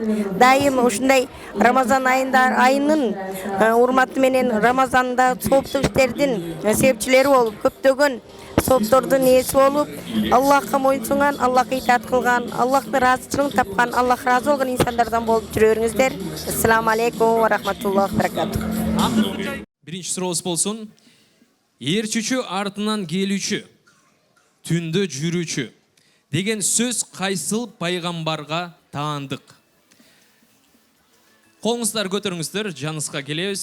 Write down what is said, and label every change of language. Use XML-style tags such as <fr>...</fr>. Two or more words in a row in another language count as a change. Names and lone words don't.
<ky>Дайым ушундай Рамазан айынын урматы менен Рамазанда сооптук иштердин себепчилери болуп, көптөгөн сооптордун ээси болуп, Аллахка моюнсунган, Аллахка итаат кылган, Аллахтын ыраазычылыгын тапкан, Аллах ыраазы болгон инсандардан болуп жүрө бериңиздер.</ky> <ar>السلام عليكم ورحمة الله وبركاته.</ar> <ky>Биринчи сурообуз болсун. Ээрчүчү артынан келүүчү, түндө жүрүүчү деген сөз кайсыл пайгамбарга таандык? Колуңуздар көтөрүңүздөр, жаныңызга келебиз.</ky>